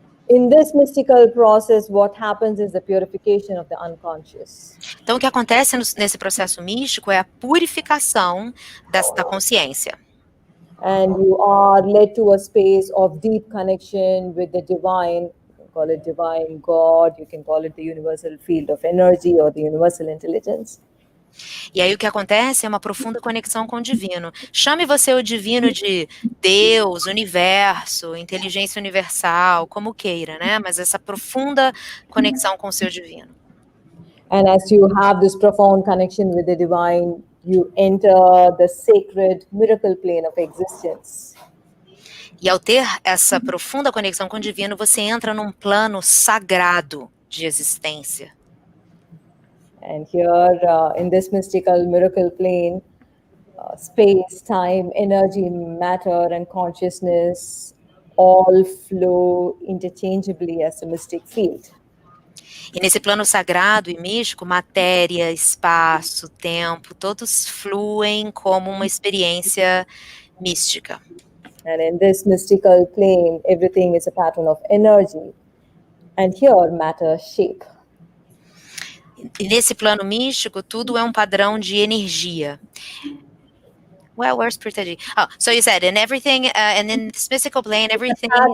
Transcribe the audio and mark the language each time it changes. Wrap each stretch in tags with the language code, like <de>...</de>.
<en>In this mystical process, what happens is the purification of the unconscious.</en> <pt>Então, o que acontece nesse processo místico é a purificação da consciência.</pt> <en>And you are led to a space of deep connection with the divine. You can call it divine God, you can call it the universal field of energy or the universal intelligence.</en> <pt>E aí o que acontece é uma profunda conexão com o divino. Chame você o divino de Deus, universo, inteligência universal, como queira, né? Mas essa profunda conexão com o seu divino.</pt> <en>And as you have this profound connection with the divine, you enter the sacred miracle plane of existence.</en> <pt>E ao ter essa profunda conexão com o divino, você entra num plano sagrado de existência.</pt> <en>And here, in this mystical miracle plane, space, time, energy, matter, and consciousness all flow interchangeably as a mystic field.</en> <pt>E nesse plano sagrado e místico, matéria, espaço, tempo, todos fluem como uma experiência mística.</pt> <en>And in this mystical plane, everything is a pattern of energy. And here, matter, shape.</en> <pt>E nesse plano místico, tudo é um padrão de energia.</pt> <en>Well, where's Pritaji? Oh, so you said, and everything, and in this mystical plane, everything</en>